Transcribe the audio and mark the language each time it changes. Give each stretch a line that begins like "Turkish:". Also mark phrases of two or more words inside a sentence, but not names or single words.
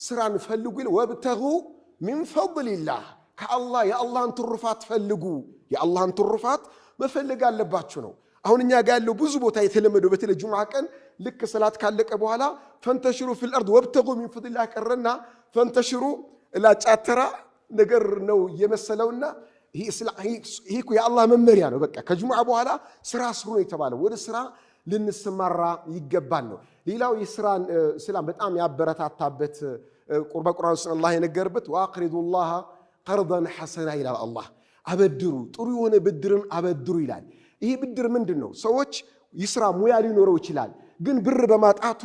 Amharic: ስራን ፈልጉ
Arabic: وابتغوا من فضل الله
Amharic: ከአላህ የአላህን ትሩፋት ፈልጉ የአላህን ትሩፋት መፈለግ አለባችሁ ነው አሁን እኛ ጋር ያለው ብዙ ቦታ የተለመደው በተለ ጁምዓ ቀን ልክ ሰላት ካለቀ በኋላ
Arabic: فانتشروا في الأرض وابتغوا من فضل الله
Amharic: ቀረና ፈንተሽሩ ላጫተራ ነገር ነው የመሰለውና ይሄ የአላህ መመሪያ ነው በቃ ከጁምዓ በኋላ ስራ ስሩ ነው የተባለው ወደ ስራ ልንሰማራ ይገባል ነው ሌላው የስራን እስላም በጣም ያበረታታበት ቁርአን ውስጥ አላህ የነገረበት
Arabic: وأقرضوا الله قرضا حسنا
Amharic: ይላል አላህ አበድሩ ጥሩ የሆነ ብድርን አበድሩ ይላል ይሄ ብድር ምንድነው ሰዎች ይስራ ሙያ ሊኖረው ይችላል ግን ብር በማጣቱ